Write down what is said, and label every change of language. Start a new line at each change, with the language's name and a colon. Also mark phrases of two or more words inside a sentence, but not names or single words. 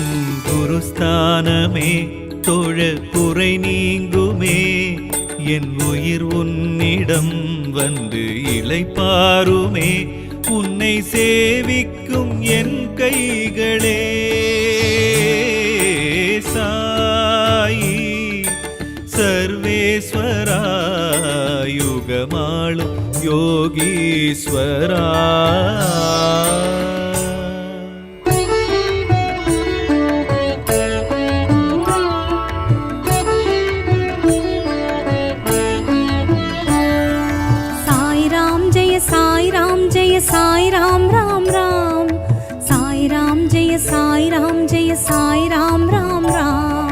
Tamil: குருஸ்தானமே தொழ குறை நீங்குமே என் உயிர் உன்னிடம் வந்து இளைப்பாருமே உன்னை சேவிக்கும் என் கைகளே சாயி யோகேஸ்வரா யுகமாளும் யோகீஸ்வரா.
Hindi: साई राम राम राम, साई राम जय साई राम जय साई राम राम राम,